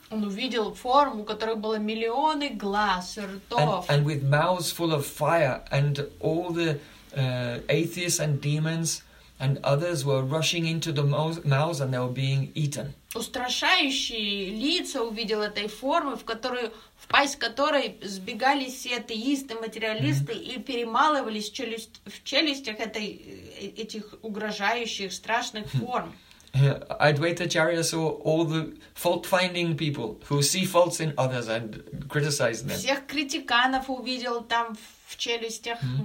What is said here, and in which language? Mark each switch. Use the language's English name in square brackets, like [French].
[Russian] Он увидел форму, у которой было миллионы глаз, ртов. [English] And with mouths full of fire and all the atheists and demons. And others were rushing into the mouths and they were being eaten. [Russian] Устрашающие лица увидел этой формы, в которую, в пасть которой сбегались все атеисты, материалисты и перемалывались в челюстях этой, этих угрожающих, страшных форм. [English] Advaita Acharya saw all the fault-finding people who see faults in others and criticize them. [Russian] Всех критиканов увидел там в челюстях.